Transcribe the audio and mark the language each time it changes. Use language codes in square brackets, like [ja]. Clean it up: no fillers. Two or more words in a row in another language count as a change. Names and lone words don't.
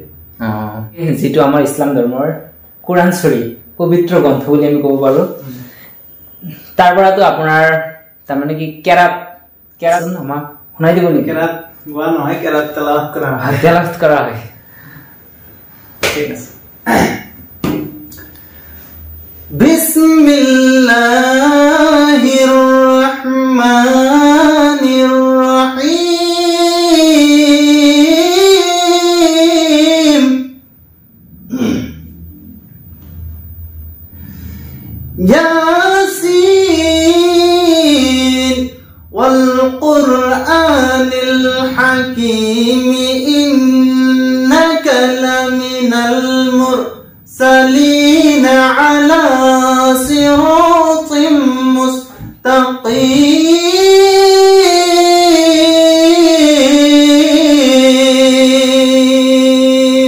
[as] যেটো আমাৰ ইছলাম ধৰ্মৰ কোৰাণ শৰীফ পবিত্ৰ গ্ৰন্থ বুলি আমি ক'ব পাৰো তাৰ পৰাটো আপোনাৰ তাৰমানে কি কেৰাত আমাক শুনাই দিব নেকি কেৰাত গোৱা নহয় কেৰাত তেলাওয়াত কৰা হয় ঠিক আছে [ar] بسم الله الرحمن الرحيم يس والقرآن الحكيم إنك لمن المرسلين على صراط مستقيم